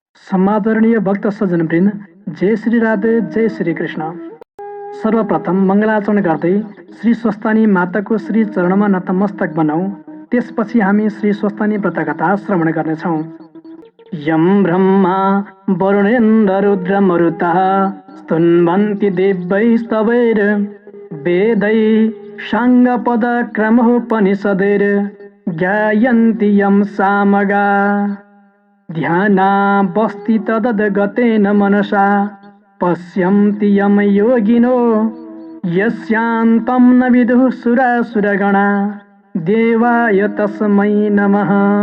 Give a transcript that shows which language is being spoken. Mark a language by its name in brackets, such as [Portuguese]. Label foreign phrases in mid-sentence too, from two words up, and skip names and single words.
[Nepali] समादरणीय भक्त सज्जनवृन्द, जय श्री राधे, जय श्री कृष्ण। सर्वप्रथम मङ्गलाचरण गर्दै श्री स्वस्तानी माताको श्री चरणमा नतमस्तक बनाऊ। त्यसपछि हामी श्री स्वस्तानी व्रतकथा श्रवण गर्नेछौँ। [Sanskrit] यम ब्रह्मा वरुणेन्द्र रुद्र मरुतः स्तुन्वन्ति दिव्यैस्तवैर् वेदै साङ्गपदक्रमोपनिषदैर् ज्ञायन्ति यं सामगा ध्यानावस्थि तदद्गतेन मनसा पश्यन्ति यं योगिनो यस्यान्तं न विदुः सुरासुरगणा देवाय तस्मै नमः।